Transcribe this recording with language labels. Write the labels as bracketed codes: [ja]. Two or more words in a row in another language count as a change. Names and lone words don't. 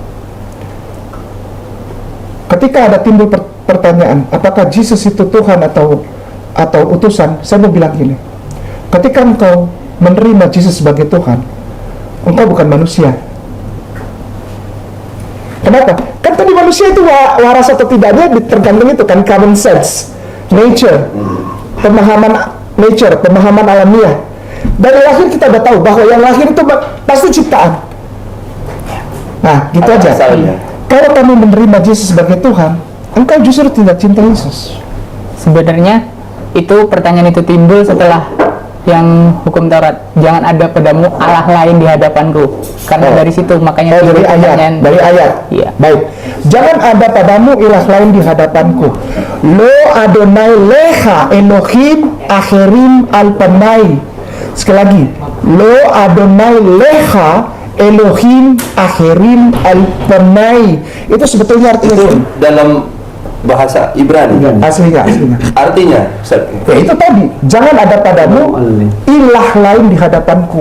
[id] Ketika ada timbul pertanyaan, apakah Yesus itu Tuhan atau utusan? Saya mau bilang gini. Ketika engkau menerima Yesus sebagai Tuhan, engkau bukan manusia. Kenapa? Kan tadi manusia itu waras atau tidaknya tergantung itu kan [en] common sense, [id] nature, pemahaman alamiah. Dari lahir kita udah tahu bahwa yang lahir itu pasti ciptaan. Nah, gitu aja. Kalau kamu menerima Yesus sebagai Tuhan, engkau justru tidak cinta Yesus. Sebenarnya itu pertanyaan itu timbul setelah yang hukum Taurat, jangan ada padamu Allah lain di hadapanku. Karena dari situ makanya dari ayat. Iya. Baik. Jangan ada padamu ilah lain di hadapanku. [he] לא אדני לך אלהים אחרים על פני. [id] Sekali lagi, [he] לא אדני לך אלהים אחרים על פני. [id] Itu sebetulnya artinya Itu dalam bahasa Ibrani. aslinya. Artinya, Ustaz. Ya itu tadi, jangan ada padamu ilah lain di hadapanku.